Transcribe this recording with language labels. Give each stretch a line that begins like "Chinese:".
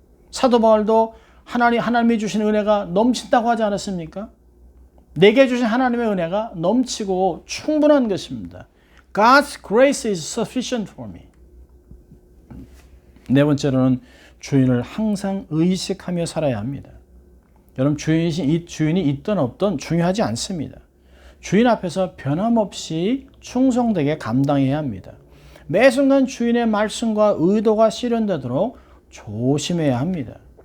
Korean: 사도 바울도 하나님이 주신 은혜가 넘친다고 하지 않았습니까? 내게 주신 하나님의 은혜가 넘치고 충분한 것입니다.
English: God's grace is sufficient for me.
Korean: 네 번째로는 주인을 항상 의식하며 살아야 합니다. 여러분, 주인이 있든 없든 중요하지 않습니다. 주인 앞에서 변함없이 충성되게 감당해야 합니다. 매 순간 주인의 말씀과 의도가 실현되도록 조심해야 합니다.